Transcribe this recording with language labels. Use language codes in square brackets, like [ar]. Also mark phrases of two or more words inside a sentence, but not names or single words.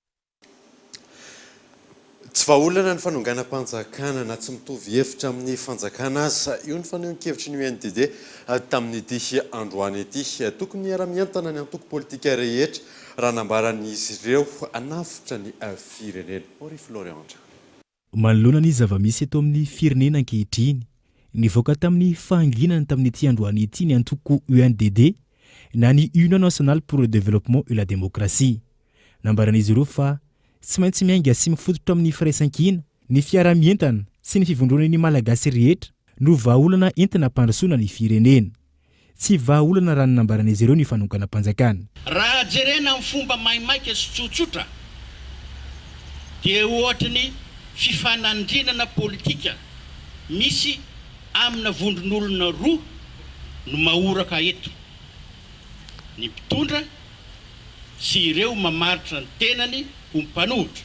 [mg] Tsy vahaolana ny fanonganam-panjakana na tsy mitovy hevitra amin'ny fanjakana azy io ny fanehoan-kevitry ny UNDD tamin'ity androany ity tokony miara-mientana ny antoko politika rehetra raha nambaran'izy ireo anafitra ny firenena. Henri Florian. Manoloana ny zava-misy eto amin'ny firenena ankehitriny nivoaka tamin'ny fahanginana tamin'ity androany ity ny antoko UNDD na ny [fr] Union nationale pour le développement et la démocratie. [mg] Nambaran'izy ireo fa tsy maintsy miainga sy mifototra amin'ny firaisan-kina ny fiara-mientana sy ny fivondrona ny malagasy rehetra no vahaolana entina hampandrosoana ny firenena. Tsy vahaolana raha nambaran'izy ireo ny fanonganam-panjakana. Raha jerena amin'ny fomba maimaika sy tsotsotra dia ohatran'ny fifanandrinana politika misy amina vondron'olona roa no mahoraka eto, ny mpitondra sy ireo mamaritra ny tenany ho mpanohitra.